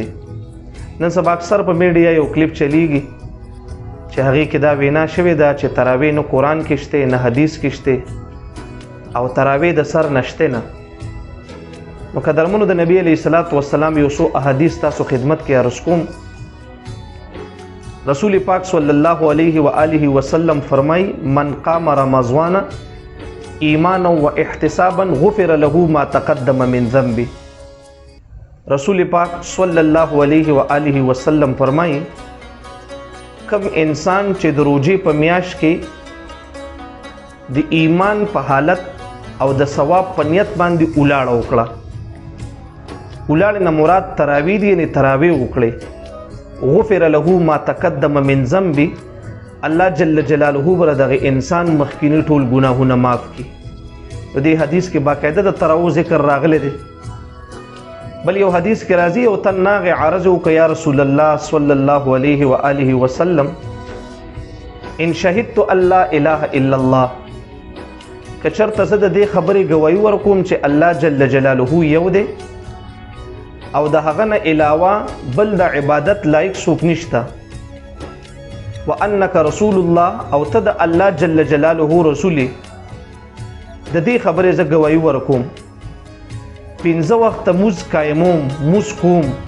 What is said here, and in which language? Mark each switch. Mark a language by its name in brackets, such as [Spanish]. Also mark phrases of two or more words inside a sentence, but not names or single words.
[Pashto] نن سبا اکثر په میډیا یو کلیپ چلیږي چې هغې کې دا وینا شوې ده چې تراویح نه قرآن کې شته نه حدیث کې شته او تراویح د سر نشته نه. نو قدرمنو د نبی علیه الصلاۃ والسلام یو څو احادیث تاسو خدمت کې عرض کوم. رسول پاک [Arabic] صلی الله علیه و آله وسلم فرمای من قام رمضان ایمانا و احتسابا غفر له ما تقدم من ذنبه. [Pashto] رسول پاک [Arabic] صلی الله علیه و آله وسلم [Pashto] فرمای کم انسان چې د روژې په میاشت کې د ایمان په حالت او د ثواب په نیت باندې ولاړه وکړه، ولاړې نه مراد تراویح دي، یعنې تراویح وکړې، [Arabic] غفر له ما تقدم من ذنبه، [Pashto] الله جل جلاله به دغه انسان مخکینی ټول ګناهونه معاف کړي. په دې حدیث کې باقاعده د تراویح ذکر راغلی دی. بل یو حدیث کې راځي او تن ناغې عرض وکړه [Arabic] یا رسول الله صلی الله علیه و آله وسلم ان شهدت ان لا اله الا الله، [Pashto] که چېرته زه د دې خبرې ګواهي ورکوم چې الله جل جلاله یو دی او د هغه نه علاوه بل د عبادت لایق څوک نشته، [Arabic] وانک رسول الله، [Pashto] او ته د الله جل جلاله رسول، د دې خبرې زه ګواهي ورکوم، 5 وخته مونځ قایموم، مونځ کوم،